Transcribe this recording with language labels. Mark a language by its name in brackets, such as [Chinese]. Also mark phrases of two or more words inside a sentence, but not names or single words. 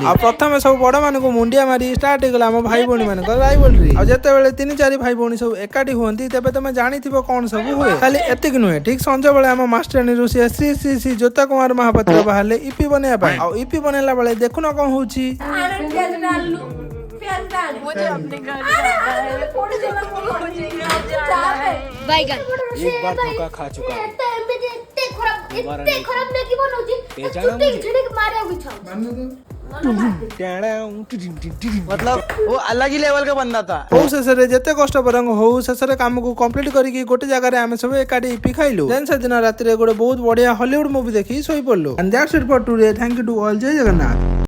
[Odia] ଆଉ ପ୍ରଥମେ ସବୁ ବଡ ମାନଙ୍କୁ ମୁଣ୍ଡିଆ ମାରି ଷ୍ଟାର୍ଟ ହେଇଗଲା ଆମ ଭାଇ ଭଉଣୀ ମାନଙ୍କ ରାଇଭଲରୀ। ଆଉ ଯେତେବେଳେ 3-4 ଭାଇ ଭଉଣୀ ସବୁ ଏକାଠି ହୁଅନ୍ତି ତେବେ ତମେ ଜାଣିଥିବ କଣ ସବୁ ହୁଏ। ଖାଲି ଏତିକି ନୁହେଁ, ଠିକ ସଞ୍ଜ ବେଳେ ଆମ ମାଷ୍ଟରାଣୀ ରୁଷିଆ ଶ୍ରୀ ଶ୍ରୀ ଶ୍ରୀ ଜ୍ୟୋତା କୁମାର ମହାପାତ୍ର ବାହାରିଲେ ଇପି ବନେଇବା ପାଇଁ। ଆଉ ଇପି ବନେଇଲା ବେଳେ ଦେଖୁନ କଣ ହଉଛି। [Hindi] बैगन एक बार धोखा खा चुका हूँ। दोबारा नहीं मतलब वो अलग ही लेवल का बंदा था। [Odia] ହଉ ଶେଷରେ ଯେତେ କଷ୍ଟ ବରଂ ହଉ ଶେଷରେ କାମକୁ କମ୍ପ୍ଲିଟ କରିକି ଗୋଟେ ଜାଗାରେ ଆମେ ସବୁ ଏକାଠି ଇପି ଖାଇଲୁ। ଦେନ୍ ସେଦିନ ରାତିରେ ଗୋଟେ ବହୁତ ବଢିଆ ହଲିଉଡ ମୁଭି ଦେଖି ଶୋଇ ପଡିଲୁ। [English] And that's it for today. Thank you to all. [Odia] ଜୟ ଜଗନ୍ନାଥ।